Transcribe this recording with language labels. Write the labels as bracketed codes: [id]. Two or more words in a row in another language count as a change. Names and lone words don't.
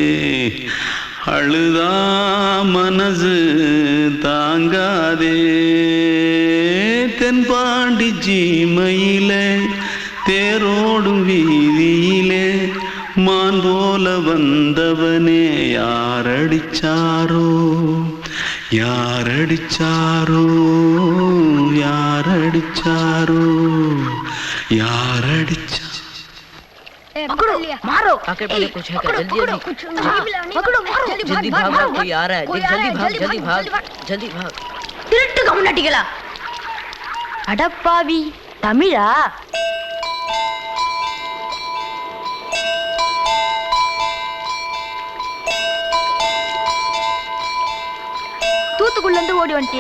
[ta] அழுதா மனசு தாங்காதே தென்பாண்டி சீமையிலே தேரோடும் வீதியிலே மான் போல வந்தவனே யாரடிச்சாரோ யாரடிச்சாரோ யாரடிச்சாரோ யாரடிச்சா [hi] मारो आखिर पहले कुछ है क्या? जल्दी भाग भाग कोई आ रहा है जल्दी भाग [ta] திருட்டு கம்முனட்டிகளா அடப்பாவி தமிழா தூத்துக்குள்ள இருந்து ஓடி வந்துட்டியா?